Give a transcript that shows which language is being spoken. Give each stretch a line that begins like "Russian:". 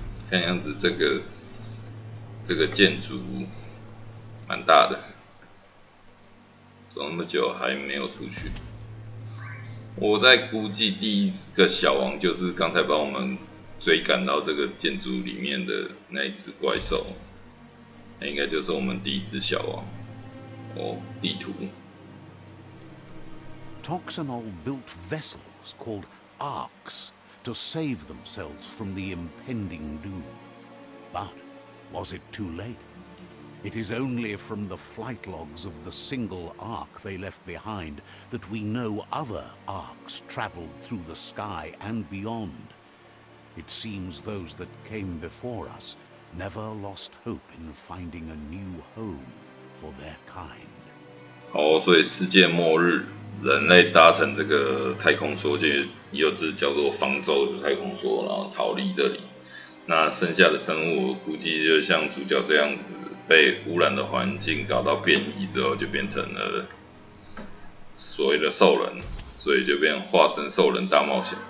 Chinese: 看样子这个建筑蛮大的，走那么久还没有出去。我在估计第一个小王就是刚才把我们追赶到这个建筑里面的那一只怪兽，那应该就是我们第一只小王。地图。
English: Toxanol built vessels called arks to save themselves from the impending doom. But was it too late? It is only from the flight logs of the single ark they left behind that we know other arks traveled through the sky and beyond. It seems those that came before us never lost hope in finding a new home for their kind.
Chinese: 好，所以世界末日，人类搭乘这个太空梭，就有只叫做方舟的太空梭，然后逃离这里。那剩下的生物，我估计就像主角这样子，被污染的环境搞到变异之后，就变成了所谓的兽人，所以就变化身兽人大冒险。